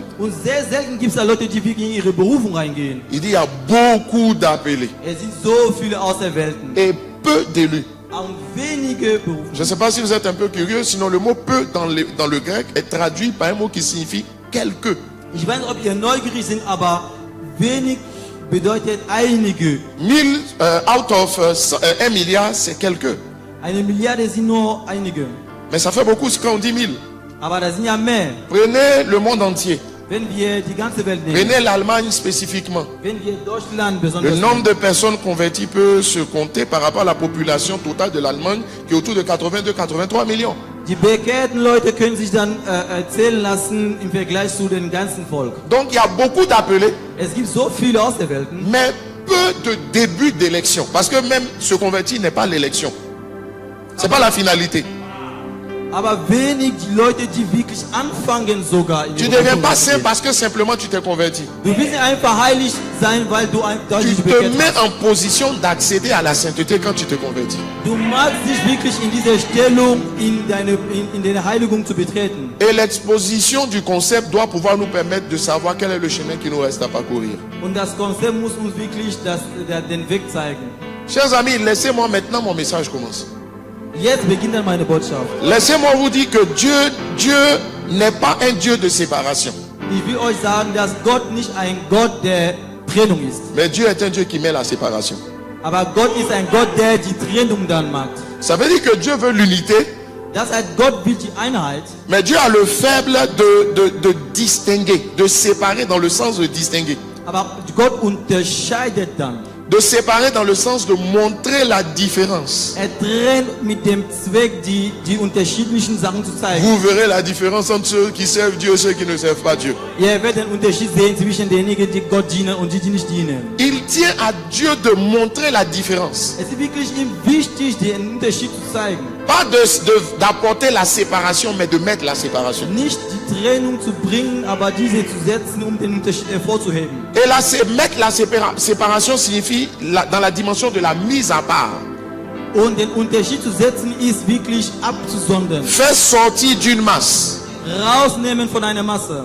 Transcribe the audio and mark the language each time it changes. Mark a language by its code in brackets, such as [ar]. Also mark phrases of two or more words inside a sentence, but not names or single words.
[de] Und sehr selten gibt es da Leute, die wirklich in ihre Berufung reingehen. [fr] Il dit il y a beaucoup d'appelés [de] Es sind so viele Auserwählten [fr] et peu d'élus. [de] und wenige berufen. [fr] Je ne sais pas si vous êtes un peu curieux, sinon le mot peu dans le grec est traduit par un mot qui signifie quelque. [de] Ich weiß nicht, ob ihr neugierig seid, aber wenig bedeutet einige. [fr] 1000 [en] out of [fr] 1 milliard, c'est quelque. [de] Eine Milliarde sind nur einige. [fr] Mais ça fait beaucoup quand on dit 1000. [de] Aber da sind ja mehr. [fr] Prenez le monde entier. [de] Wenn wir die ganze Welt nehmen, [fr] Prenez l'Allemagne spécifiquement. [de] wenn wir Deutschland [fr] Le [de] besonders [fr] nombre de personnes converties peut se compter par rapport à la population totale de l'Allemagne qui est autour de 82-83 millions. [de] die bekehrten Leute können sich dann zählen lassen im Vergleich zu dem ganzen Volk. [fr] Donc il y a beaucoup d'appelés, [de] Es gibt so viele Auserwählten, [fr] mais peu de début d'élection. Parce que même se convertir n'est pas l'élection. C'est pas la finalité. [de] aber wenig die Leute, die wirklich anfangen sogar. In [fr] Tu [de] die [fr] ne deviens [de] Berufung [fr] pas [de] zu [fr] saint [de] gehen. [fr] parce que simplement tu t'es converti. [de] Du willst nicht einfach heilig sein, weil du [fr] Tu [de] dich [fr] te [de] bekehrt [fr] mets [de] hast. [fr] en position d'accéder à la sainteté quand tu te convertis. [de] Du magst dich wirklich in dieser Stellung in der Heiligung zu betreten. [fr] Et l'exposition du concept doit pouvoir nous permettre de savoir quel est le chemin qui nous reste à parcourir. [de] Und das Konzept muss uns wirklich den Weg zeigen. [fr] Chers amis, laissez-moi maintenant, mon message commence. [de] Jetzt beginnt dann meine Botschaft. [fr] Laissez-moi vous dire que Dieu n'est pas un Dieu de séparation. [de] Ich will euch sagen, dass Gott nicht ein Gott der Trennung ist. [fr] Mais Dieu est un Dieu qui met la séparation. [de] Aber Gott ist ein Gott, der die Trennung dann macht. [fr] Ça veut dire que Dieu veut l'unité, [de] Das heißt, Gott will die Einheit. [fr] Mais Dieu a le faible de distinguer, de séparer dans le sens de distinguer. [de] Aber Gott unterscheidet dann. [fr] De séparer dans le sens de montrer la différence. [de] Trennt mit dem Zweck, die unterschiedlichen Sachen zu zeigen. [fr] Vous verrez la différence entre ceux qui servent Dieu et ceux qui ne servent pas Dieu. [de] Ihr werdet den Unterschied sehen zwischen denjenigen, die Gott dienen und die nicht dienen. [fr] Il tient à Dieu de montrer la différence. [de] Es ist wirklich ihm wichtig, den Unterschied zu zeigen. [fr] Pas d'apporter la séparation, mais de mettre la séparation. [de] Nicht die Trennung zu bringen, aber diese zu setzen, um den Unterschied hervorzuheben. [fr] Et là, mettre la séparation signifie dans la dimension de la mise à part. [de] Und den Unterschied zu setzen ist wirklich abzusondern. [fr] Faire sortir d'une masse. [de] Rausnehmen von einer Masse.